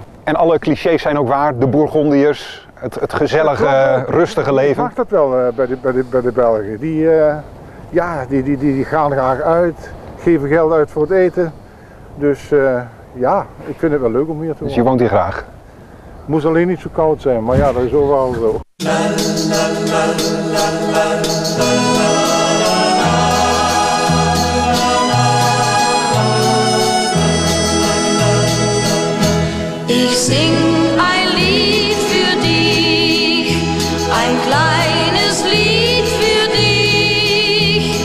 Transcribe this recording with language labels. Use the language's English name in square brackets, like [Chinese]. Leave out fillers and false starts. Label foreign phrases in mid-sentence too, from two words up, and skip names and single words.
[Dutch] En alle clichés zijn ook waar, de Bourgondiërs, het gezellige, rustige leven. Ik mag dat wel bij de Belgen. Die gaan graag uit, geven geld uit voor het eten. Dus ja, ik vind het wel leuk om hier te wonen. Dus je woont hier graag? Moest alleen niet zo koud zijn, maar ja, dat is overal zo. [German] Ich sing ein Lied für dich, ein kleines Lied für dich.